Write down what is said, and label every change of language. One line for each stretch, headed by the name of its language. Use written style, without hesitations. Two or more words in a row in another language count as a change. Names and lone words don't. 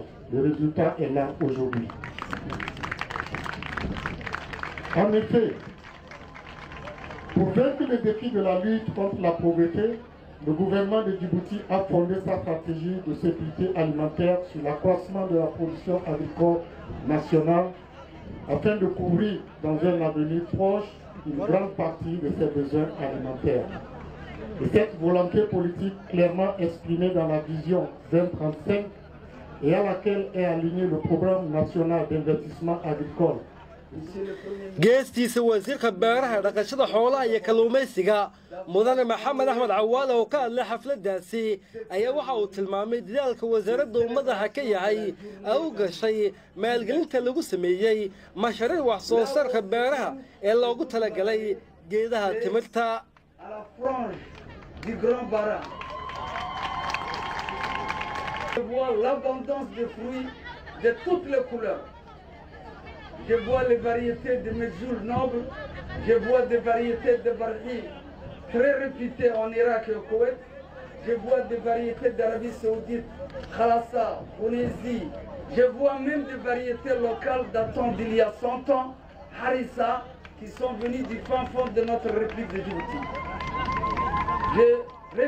French: Le résultat est là aujourd'hui. En effet, pour vaincre les défis de la lutte contre la pauvreté, le gouvernement de Djibouti a fondé sa stratégie de sécurité alimentaire sur l'accroissement de la production agricole nationale afin de couvrir dans un avenir proche une grande partie de ses besoins alimentaires. Et cette volonté politique clairement exprimée dans la vision 2035 et à laquelle est aligné le programme national d'investissement agricole.
Somali: geestiisa wasiirka beeraha dhaqashada xoolaha iyo kalluumaysiga mudane Maxamed Axmed Cawaale oo ka hadlay xafladdaasi ayaa waxa uu tilmaamay dadaalka wasaaradda uu madaxa ka yahay oo gashay maalgelinta lagu sameeyay mashruuc wax soo saarka beeraha ee loogu talagalay geedaha timirta.
French: Du Grand Bara. Je vois l'abondance de fruits de toutes les couleurs. Je vois les variétés de medjoul nobles, je vois des variétés de barhi très réputées en Irak et au Koweït, je vois des variétés d'Arabie Saoudite, Khalassa, Tunisie, je vois même des variétés locales datant d'il y a 100 ans, Harissa, qui sont venues du fin fond de notre République de Djibouti.